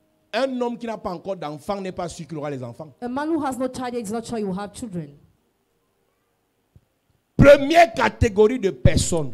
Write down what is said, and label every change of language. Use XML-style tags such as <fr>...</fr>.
<fr>Un homme qui n'a pas encore d'enfant n'est pas sûr qu'il aura les enfants.</fr> <en>A man who has no child is not sure you have children.</en> <fr>Première catégorie de personnes.</fr>